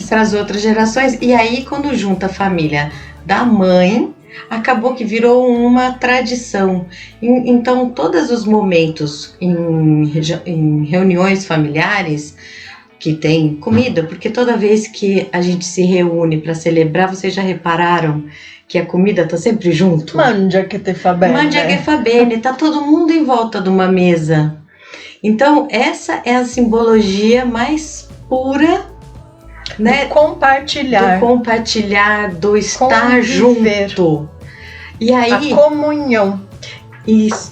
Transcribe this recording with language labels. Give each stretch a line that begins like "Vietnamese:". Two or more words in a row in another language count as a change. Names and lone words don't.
Portuguese: Para as outras gerações. E aí, quando junta a família da mãe, acabou que virou uma tradição. Então, todos os momentos em reuniões familiares que tem comida, porque toda vez que a gente se reúne para celebrar, vocês já repararam que a comida tá sempre junto?
Italian: Mangia che fa bene. Mangia che fa bene,
Portuguese: tá todo mundo em volta de uma mesa. Então, essa é a simbologia mais pura, né? Do compartilhar, do estar conviver. Junto. E aí, a comunhão. Isso.